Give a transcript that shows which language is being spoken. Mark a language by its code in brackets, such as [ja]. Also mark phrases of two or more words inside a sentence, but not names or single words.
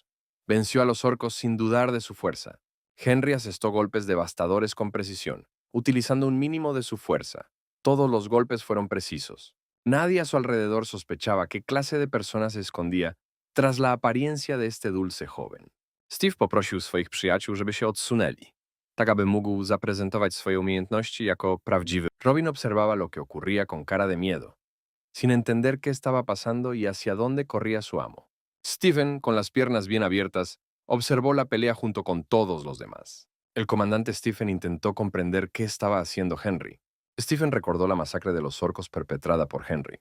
[es] Venció a los orcos sin dudar de su fuerza. Henry asestó golpes devastadores con precisión, utilizando un mínimo de su fuerza. Todos los golpes fueron precisos. Nadie a su alrededor sospechaba qué clase de persona se escondía tras la apariencia de este dulce joven. [pl] Steve poprosił swoich przyjaciół, żeby się odsunęli, tak aby mógł zaprezentować swoje umiejętności jako prawdziwy. [es] Robin observaba lo que ocurría con cara de miedo, sin entender qué estaba pasando y hacia dónde corría su amo. Stephen, con las piernas bien abiertas, observó la pelea junto con todos los demás. El comandante Stephen intentó comprender qué estaba haciendo Henry. Stephen recordó la masacre de los orcos perpetrada por Henry.